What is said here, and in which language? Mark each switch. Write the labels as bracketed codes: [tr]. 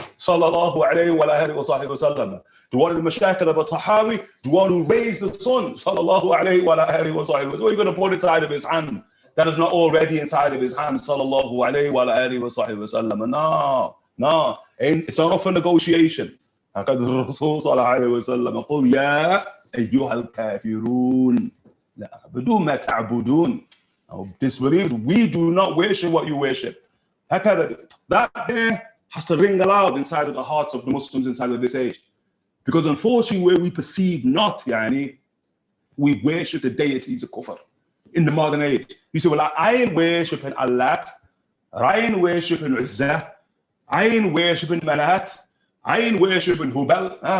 [en] Sallallahu alayhi wa sallam. The one in the Mashakil of a Tahawi, the one who raised the sun. Sallallahu alayhi wa sallam. What are you going to put inside of his hand that is not already inside of his hand? Sallallahu alayhi wa sallam. No. It's not for negotiation. [ar] هكذا الرسول صلى الله عليه وسلم قل يا أيها الكافرون لا أعبدوا ما تعبدون. [en] Disbelievers, we do not worship what you worship. هكذا, that there has to ring aloud inside of the hearts of the Muslims inside of this age. Because unfortunately, where we perceive not, we worship the deities of kufr in the modern age. You say, well, I ain't worshiping Allah, I ain't worshiping Uzzah, I ain't worshiping Manat, I ain't worshiping Hubal.